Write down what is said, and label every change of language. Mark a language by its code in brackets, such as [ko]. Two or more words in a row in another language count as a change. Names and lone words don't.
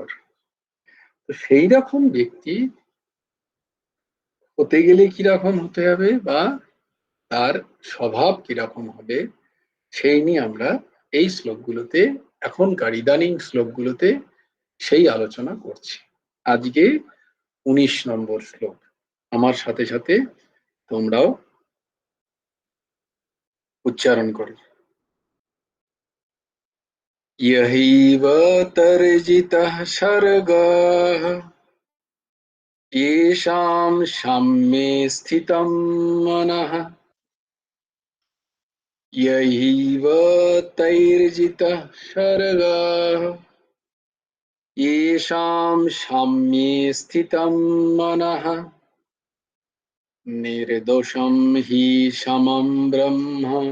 [bn] তো সেই রকম ব্যক্তি হতে গেলে কিরকম হতে হবে বা তার স্বভাব কিরকম হবে, সেই নিয়ে আমরা এই শ্লোকগুলোতে, এখনকার ইদানিং শ্লোকগুলোতে সেই আলোচনা করছি। আজকে 19 নম্বর শ্লোক। আমার সাথে সাথে তোমরাও উচ্চারণ করো। [sa] यहिव तर्जितः सर्गः येषां साम्ये स्थितं मनः। यहिव तैर्जितः सर्गः येषां साम्ये स्थितं मनः निर्दोषं हि समं ब्रह्म।